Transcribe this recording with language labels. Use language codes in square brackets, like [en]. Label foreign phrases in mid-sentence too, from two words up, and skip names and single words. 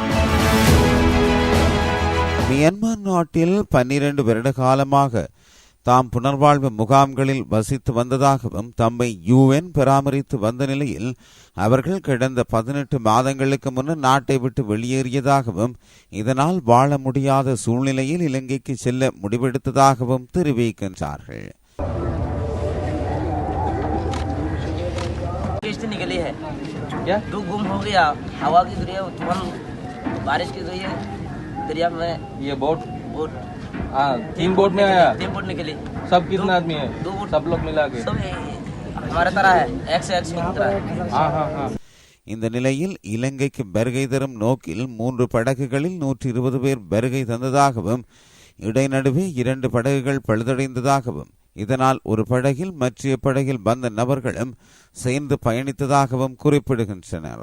[ta] மியன்மார் நாட்டில் 12 வருட காலமாக தாம் புனர்வாழ்வு முகாம்களில் வசித்து வந்ததாகவும் தம்மை UN பராமரித்து வந்த நிலையில் அவர்கள் கடந்த 18 மாதங்களுக்கு முன்னர் நாட்டை விட்டு வெளியேறியதாகவும் இதனால் வாழ முடியாத சூழ்நிலையில் இலங்கைக்கு செல்ல முடிவெடுத்ததாகவும் தெரிவிக்கின்றார்கள். [hi] निकली है क्या? 2 गुम हो गया, हवा की दरिया, तूफान बारिश की वजह दरिया में ये बोट 3 बोट में आया, 3 बोट निकली. सब कितने आदमी है? 2 बोट, सब लोग मिला के सब हमारे तरह है, एक से एक की तरह. हाँ. [ta] இந்த நிலையில் இலங்கைக்கு வருகை தரும் நோக்கில் 3 படகுகளில் 120 பேர் வருகை தந்ததாகவும் இடைநடுவே 2 படகுகள் பழுதடைந்ததாகவும் இதனால் ஒரு படகில் மற்ற படகில் வந்த நபர்களும் சேர்ந்து பயணித்ததாகவும் குறிப்பிடுகின்றனர்.